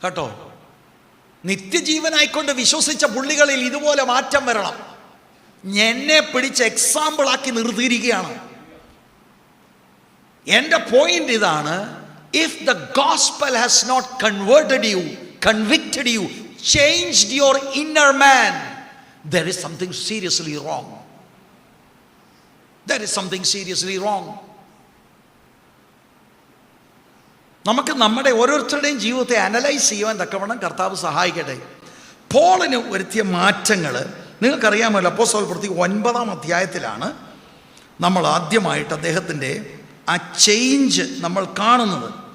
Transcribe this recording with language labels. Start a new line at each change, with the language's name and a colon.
Malayalam: കേട്ടോ, നിത്യജീവനായിക്കൊണ്ട് വിശ്വസിച്ച പുള്ളികളിൽ ഇതുപോലെ മാറ്റം വരണം. എന്നെ പിടിച്ച് എക്സാമ്പിളാക്കി നിർത്തിയിരിക്കുകയാണ്. എൻ്റെ പോയിന്റ് ഇതാണ്.
English: If the gospel has not converted you, convicted you, changed your inner man, there is something seriously wrong. There is something seriously wrong.
Malayalam: നമുക്ക് നമ്മുടെ ഓരോരുത്തരുടെയും ജീവിതത്തെ അനലൈസ് ചെയ്യുവാൻ തക്കവണ്ണം കർത്താവ് സഹായിക്കട്ടെ. പോളിന് വരുത്തിയ മാറ്റങ്ങൾ നിങ്ങൾക്കറിയാമല്ലോ. അപ്പോസ്തല പ്രവൃത്തി 9-ാം അധ്യായത്തിലാണ് നമ്മൾ ആദ്യമായിട്ട് അദ്ദേഹത്തിൻ്റെ ആ ചേഞ്ച് നമ്മൾ കാണുന്നത്.